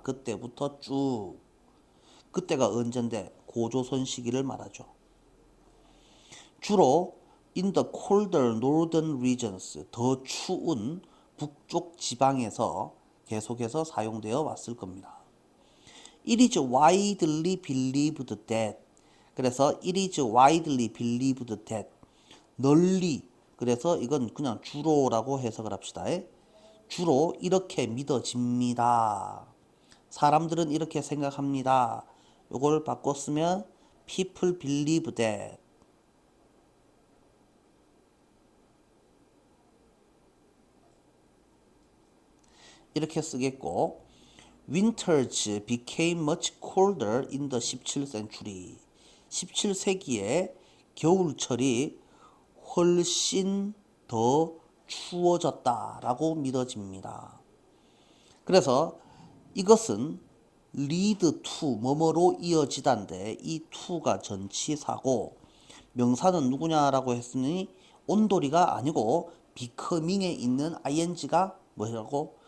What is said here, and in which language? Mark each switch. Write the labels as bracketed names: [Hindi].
[Korean] 그때부터 쭉. 그때가 언젠데 고조선 시기를 말하죠. 주로 [English] in the colder northern regions, [Korean] 더 추운 북쪽 지방에서 계속해서 사용되어 왔을 겁니다. [English] It is widely believed that, 그래서 it is widely believed that, [Korean] 널리, 그래서 이건 그냥 주로라고 해석을 합시다. 주로 이렇게 믿어집니다. 사람들은 이렇게 생각합니다. 이걸 바꿔 쓰면 [English] people believe that. [Korean] 이렇게 쓰겠고, [English] Winters became much colder in the 17th century. [Korean] 17세기에 겨울철이 훨씬 더 추워졌다라고 믿어집니다. 그래서 이것은 lead to, 뭐뭐로 이어지다인데 이 to가 전치사고 명사는 누구냐라고 했으니 온돌이가 아니고 becoming에 있는 ing가 뭐라고?